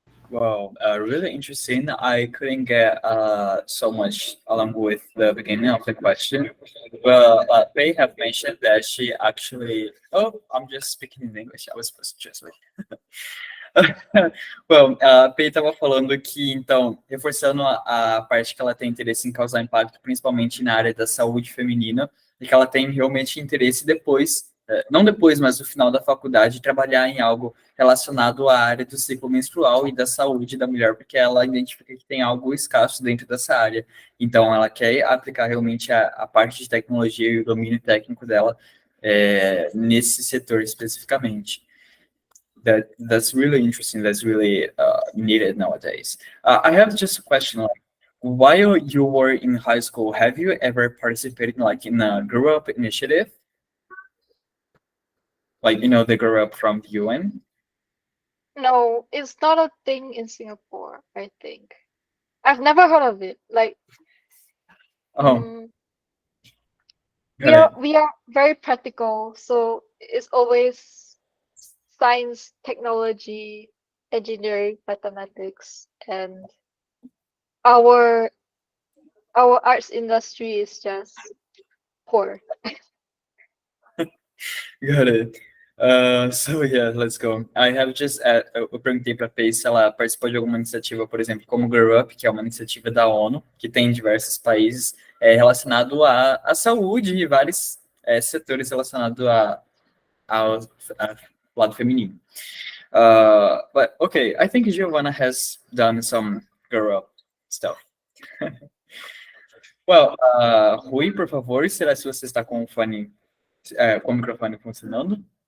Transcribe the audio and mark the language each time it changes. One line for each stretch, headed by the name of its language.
English: Well, really interesting. I couldn't get so much along with the beginning of the question, but they have mentioned that she actually. Oh, I'm just speaking in English. I was supposed to translate.
Portuguese: Bom, a Pei estava falando que, então, reforçando a parte que ela tem interesse em causar impacto, principalmente na área da saúde feminina, e que ela tem realmente interesse depois, não depois, mas no final da faculdade, trabalhar em algo relacionado à área do ciclo menstrual e da saúde da mulher, porque ela identifica que tem algo escasso dentro dessa área. Então, ela quer aplicar realmente a parte de tecnologia e o domínio técnico dela nesse setor especificamente.
English: That's really interesting. That's really needed nowadays. I have just a question. Like, while you were in high school, have you ever participated like in a Grow Up initiative? Like, the Grow Up from the UN? No, it's not a thing in Singapore, I think. I've never heard of it. Like, Oh, mm, we got are it. we are very practical, so it's always science, technology, engineering, mathematics, and our our arts industry is just poor. Got it. So yeah, let's go. I have just
Portuguese: eu perguntei para a Paige se ela participou de alguma iniciativa, por exemplo, como Grow Up, que é uma iniciativa da ONU, que tem em diversos países, relacionado à saúde e vários setores relacionados ao lado feminino.
English: But okay, I think Giovanna has done some Grow Up stuff.
Portuguese: Well, Rui, por favor, será se você está com o fone, com o microfone funcionando?